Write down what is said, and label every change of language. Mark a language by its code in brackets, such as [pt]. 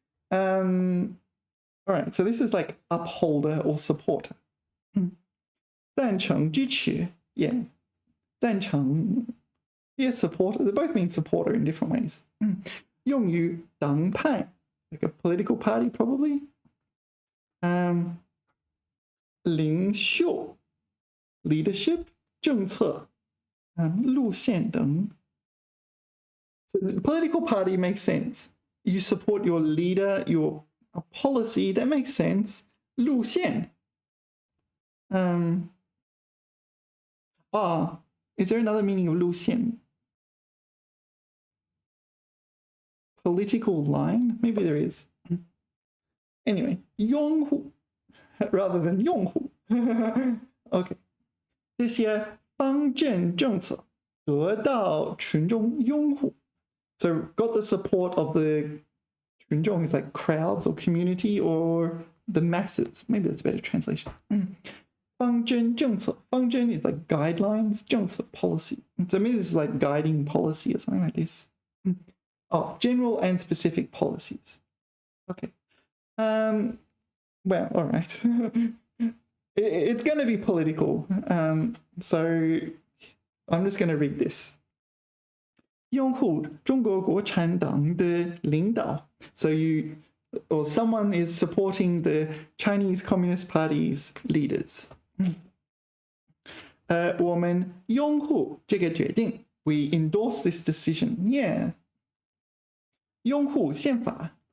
[en] All right, so this is like upholder or supporter. 赞成支持, yeah. 赞成, yeah, supporter. They both mean supporter in different ways. [zh] 用于党派, [en] like a political party probably. [zh] 领袖, leadership, 政策, 路线等. [en] So the political party makes sense. You support your leader, your policy, that makes sense. 路线. Ah, is there another meaning of 路线? Political line? Maybe there is. Anyway, 拥护 rather than 用户. Okay. [zh] 这些方针政策得到群众拥护. [en] So got the support of the 群众 is like crowds or community or the masses. Maybe that's a better translation. [zh] 方针政策. [en] 方针 is like guidelines, 政策 policy. So maybe this is like guiding policy or something like this. Oh, general and specific policies. Okay. Well, all right. It's going to be political. So I'm just going to read this. [zh] 拥护中国共产党的领导. [en] So you or someone is supporting the Chinese Communist Party's leaders. [zh] 我们拥护这个决定. [en] We endorse this decision. [zh] Yeah. 拥护宪法.